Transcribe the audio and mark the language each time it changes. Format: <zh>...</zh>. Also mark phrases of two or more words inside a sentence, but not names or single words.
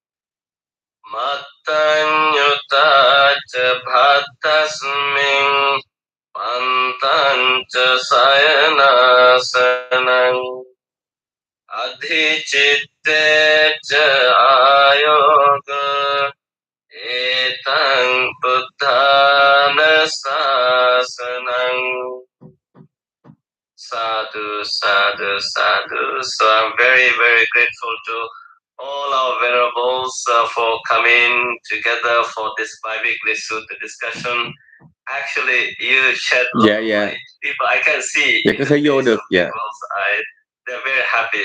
<pi>Mattanyutacha bhattasming Pantancha sayanasanang Adhichittecha ayoga Etang buddhana sasanang Sadhu, sadhu, sadhu.</pi> <en>So I'm very, very grateful to all our venerables for coming together for this bi-weekly sutta discussion. Actually, you shed light. People, I can see in the face of people's eyes. They're very happy.</en>